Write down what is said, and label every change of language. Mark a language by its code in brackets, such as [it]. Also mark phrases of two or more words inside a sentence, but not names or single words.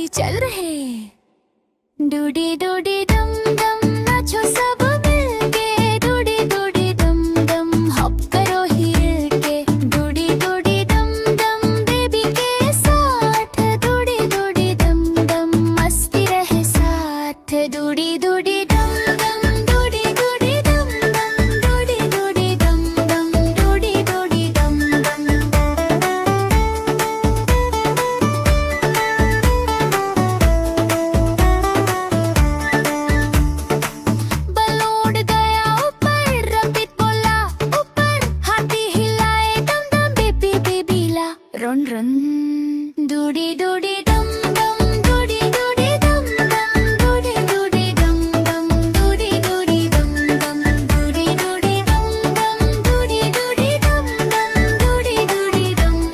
[hi] चल रहे डूडी डूडी डम डम नाचो सब मिलके डूडी डूडी डम डम हॉप करो हिल के डूडी डूडी डम डम बेबी के साथ डूडी डूडी डम डम मस्ती रहे साथ डूडी डूडी डम डम डूडी डूडी डम डम डूडी डूडी डम डम डूडी डूडी डम डम बल उड़ गया ऊपर रबिट बोला ऊपर हाथी हिलाए दम दम बेबी बेबीला [en] run run [hi] डूडी डूडी डम डम डूडी डूडी डम डम डूडी डूडी डम डम डूडी डूडी डम डम डूडी डूडी डम डम डूडी डूडी डम डम डूडी डूडी